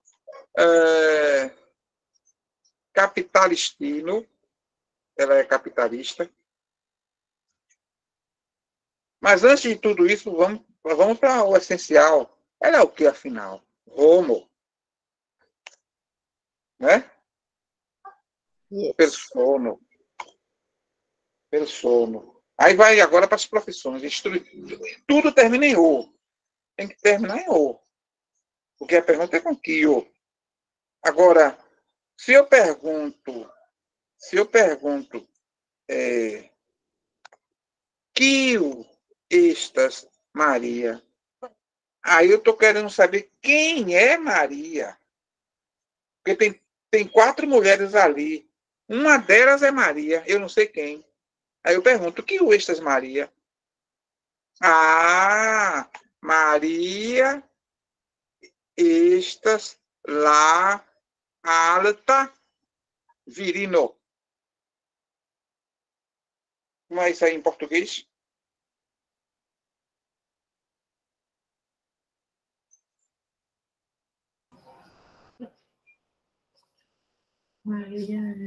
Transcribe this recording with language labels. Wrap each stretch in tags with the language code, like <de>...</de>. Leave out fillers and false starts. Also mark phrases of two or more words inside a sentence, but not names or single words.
<pt>Capitalistino, ela é capitalista. Mas antes de tudo isso, vamos para o essencial. Ela é o que, afinal? Homo. Né? Yes. Persono. Aí vai agora para as profissões. Tudo termina em O. Tem que terminar em O. Porque a pergunta é com que O. Agora, se eu pergunto,</pt> <eo>que estas Maria,</eo> <pt>aí eu estou querendo saber quem é Maria. Porque tem 4 mulheres ali. Uma delas é Maria, eu não sei quem. Aí eu pergunto,</pt> <eo>que estas Maria?</eo> <pt>Ah,</pt> <eo>Maria estas lá alta virino.</eo> <pt>Como é isso aí em português? Maria.</pt>